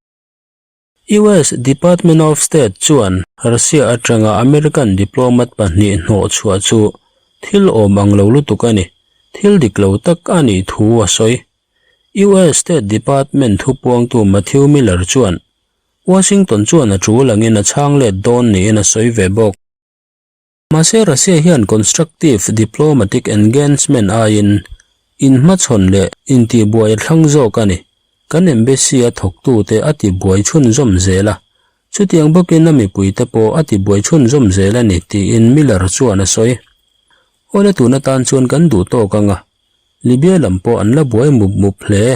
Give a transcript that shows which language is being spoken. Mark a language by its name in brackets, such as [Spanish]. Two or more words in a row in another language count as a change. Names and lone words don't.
[Hmar] US Department of State chuan Russia atanga [English] American diplomat [Hmar] pahni no chua chu thil om ang lo lutukani. Thil diklo tak ani thu wasoi. US State Department thu puang tu Matthew Miller chuan Washington chuan a chu langin a chang le don ni in a soi ve bok. Mase Russia hian [English] constructive diplomatic engagement [Hmar] a in machon le in ti buai thlang zo kani. Kan embassy a thok tu te ati buai chun zom zela. Chutiang bokin na mi pui te po ati buai chun zom zela ni ti in Miller chuan a soi. Ole tu na tan chuan kan du to kanga. Libya lampo an la buai mup hle.